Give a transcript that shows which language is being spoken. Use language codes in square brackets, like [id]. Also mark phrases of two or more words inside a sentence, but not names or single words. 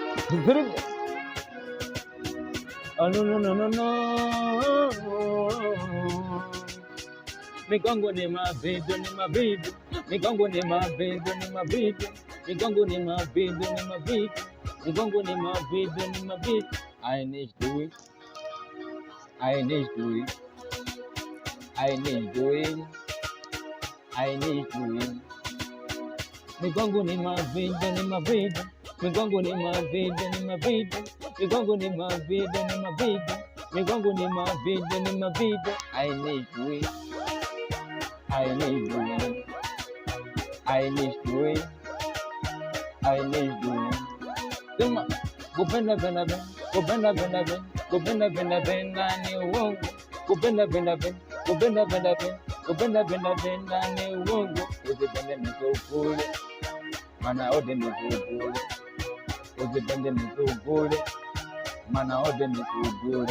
[en] Oh, no, no, no, no, no. [sw] Migongo ni mavitu, ni mavitu. Migongo ni mavitu, ni mavitu. Migongo ni mavitu, ni mavitu. Migongo ni mavitu, ni mavitu. [en] I need to do it. I need to do it. I need to do it. I need to do it. [sw] Migongo ni mavitu, ni mavitu. Migongo ni mavitu, ni mavitu. Migongo ni mavitu, ni mavitu. Migongo ni mavitu, ni mavitu. [en] I need to do it. I need to win. I need to win. I need to win. [sw] Sema, kupenda penda penda, kupenda penda penda, kupenda penda penda ni uongo. Kupenda penda penda, kupenda penda penda, kupenda penda penda ni uongo. Usipende nikukule, maana wote nikukule. Usipende nikukule, maana wote nikukule.